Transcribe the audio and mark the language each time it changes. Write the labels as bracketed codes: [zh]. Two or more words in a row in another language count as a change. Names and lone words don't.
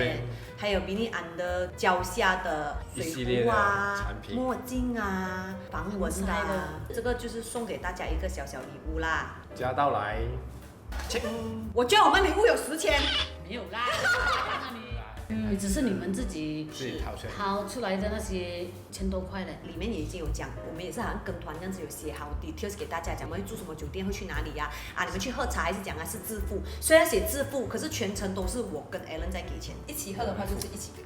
[zh] frame，還有 Bini Under 腳下的水壺啊、墨鏡啊、防蚊的啊，這個就是送給大家一個小小禮物啦。加到來，我覺得我們禮物有10千。沒有啦，只是你们自己掏出来的那些1000多块嘞。里面也已经有讲，我们也是好像跟团这样子有写好 details 给大家，讲我们会住什么酒店，会去哪里呀？你们去喝茶还是讲是自付？虽然写自付，可是全程都是我跟 Alan 在给钱。一起喝的话就是一起给。